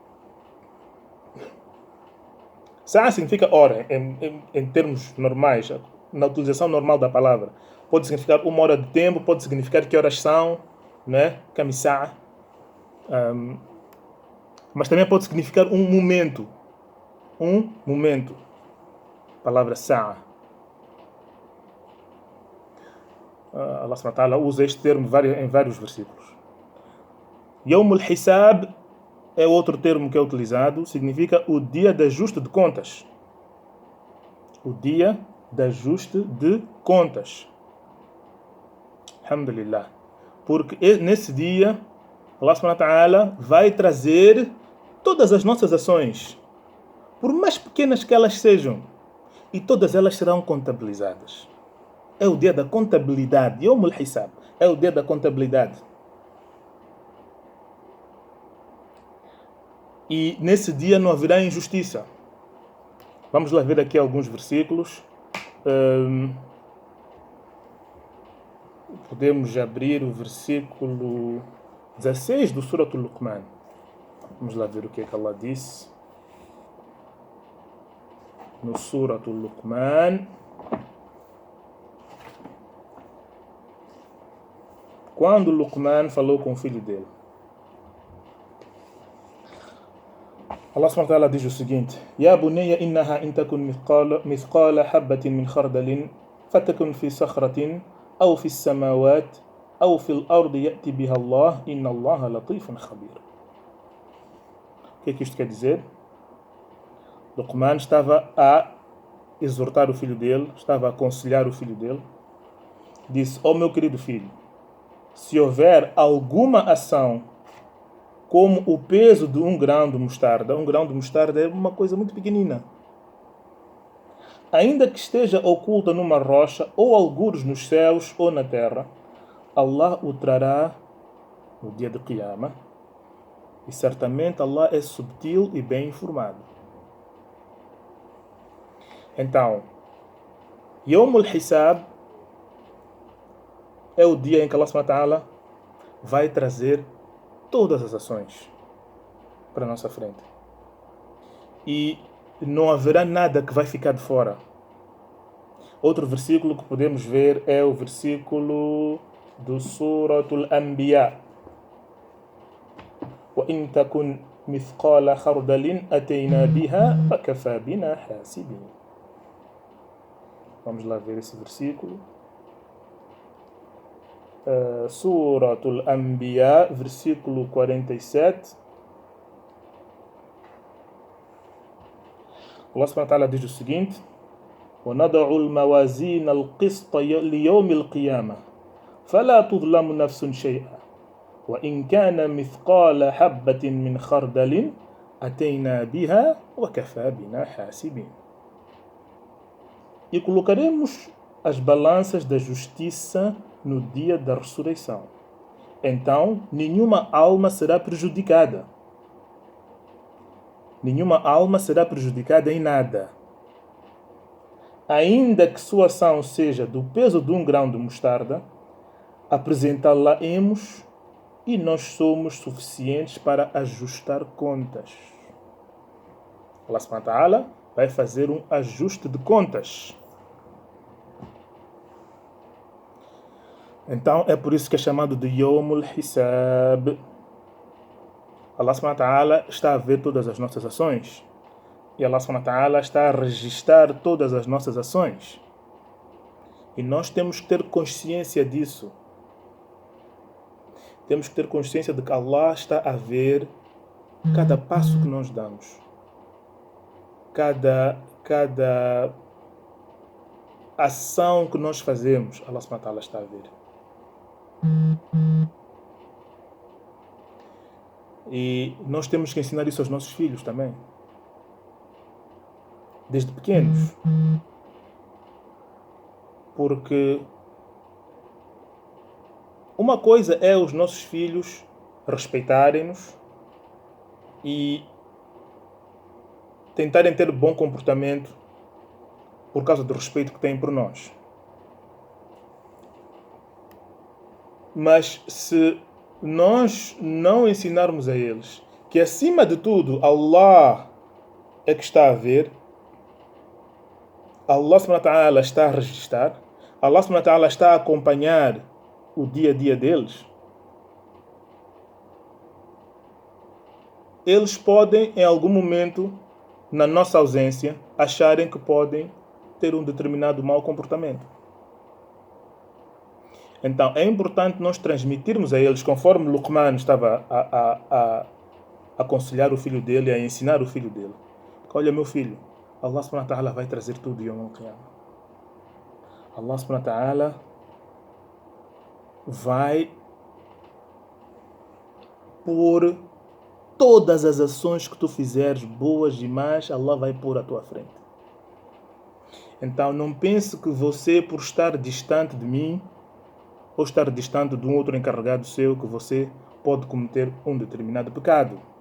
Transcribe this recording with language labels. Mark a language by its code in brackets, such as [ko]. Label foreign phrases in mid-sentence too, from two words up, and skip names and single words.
[pt] Sa'a significa hora, em termos normais, na utilização normal da palavra. Pode significar uma hora de tempo, pode significar que horas são, né? Kamisa'a. Mas também pode significar um momento. Um momento. Palavra Sa'a. [ar] الله سبحانه وتعالى [pt] usa este termo em vários versículos. [ar] يوم الحساب [pt] é outro termo que é utilizado, significa o dia de ajuste de contas. O dia de ajuste de contas. Alhamdulillah. Porque nesse dia, [ar] الله سبحانه وتعالى [pt] vai trazer todas as nossas ações, por mais pequenas que elas sejam, e todas elas serão contabilizadas. É o dia da contabilidade. [ar] يوم الحساب [pt] é o dia da contabilidade. E nesse dia não haverá injustiça. Vamos lá ver aqui alguns versículos. Podemos abrir o versículo 16 do Surat Al-Luqman. Vamos lá ver o que é que Allah disse. No Surat Al-Luqman. Quando Luqman falou com o filho dele. [ar] الله سبحانه وتعالى [pt] diz o seguinte: [ar] يا بني إنها إن تكن مثقال حبة من خردل فتكن في صخرة أو في السماوات أو في الأرض يأت بها الله إن الله لطيف خبير. [pt] O que é que isto quer dizer? Luqman estava a exortar o filho dele, estava a aconselhar o filho dele. Disse: ó meu querido filho, se houver alguma ação como o peso de um grão de mostarda é uma coisa muito pequenina, ainda que esteja oculta numa rocha ou algures nos céus ou na terra, Allah o trará no dia de Qiyamah E certamente Allah é subtil e bem informado. Então, [ar] يوم الحساب [pt] é o dia em que [ar] الله سبحانه وتعالى [pt] vai trazer todas as ações para a nossa frente. E não haverá nada que vai ficar de fora. Outro versículo que podemos ver é o versículo do Suratul Anbiya. [ar] وَإِن تَكُنْ مِثْقَالَ خَرْدَلٍ أَتَيْنَا بِهَا وَكَفَى بِنَا حَاسِبِينَ. [pt] Vamos lá ver esse versículo. Suratul Anbiya, versículo 47. [ar] الله سبحانه وتعالى [pt] diz o seguinte: [ar] وَنَضَعُ الْمَوَازِينَ الْقِسْطَ لِيَوْمِ الْقِيَامَةِ فَلَا تُظْلَمُ نَفْسٌ شَيْئًا وَإِنْ كَانَ مِثْقَالَ حَبَّةٍ مِنْ خَرْدَلٍ أَتَيْنَا بِهَا وَكَفَى بِنَا حَاسِبِينَ. [pt] E colocaremos as balanças da justiça no dia da ressurreição. Então, nenhuma alma será prejudicada. Nenhuma alma será prejudicada em nada. Ainda que sua ação seja do peso de um grão de mostarda, apresentá-la-emos e nós somos suficientes para ajustar contas. [ar] الله سبحانه وتعالى [pt] vai fazer um ajuste de contas. Então é por isso que é chamado de [ar] يوم الحساب. الله سبحانه وتعالى [pt] está a ver todas as nossas ações. E [ar] الله سبحانه وتعالى [pt] está a registrar todas as nossas ações. E nós temos que ter consciência disso. Temos que ter consciência de que Allah está a ver cada passo que nós damos. Cada ação que nós fazemos, [ar] الله سبحانه وتعالى [pt] está a ver. E nós temos que ensinar isso aos nossos filhos também. Desde pequenos. Porque uma coisa é os nossos filhos respeitarem-nos e tentarem ter bom comportamento por causa do respeito que têm por nós. Mas se nós não ensinarmos a eles que acima de tudo Allah é que está a ver, [ar] الله سبحانه وتعالى [pt] está a registrar, [ar] الله سبحانه وتعالى [pt] está a acompanhar o dia a dia deles, eles podem em algum momento, na nossa ausência, acharem que podem ter um determinado mau comportamento. Então é importante nós transmitirmos a eles, conforme Luqman estava a aconselhar o filho dele, a ensinar o filho dele. Olha, meu filho, [ar] الله سبحانه وتعالى [pt] vai trazer tudo [ar] يوم القيامة. الله سبحانه وتعالى [pt] vai pôr todas as ações que tu fizeres, boas e más, Allah vai pôr à tua frente. Então não pense que você, por estar distante de mim, ou estar distante de um outro encarregado seu, que você pode cometer um determinado pecado.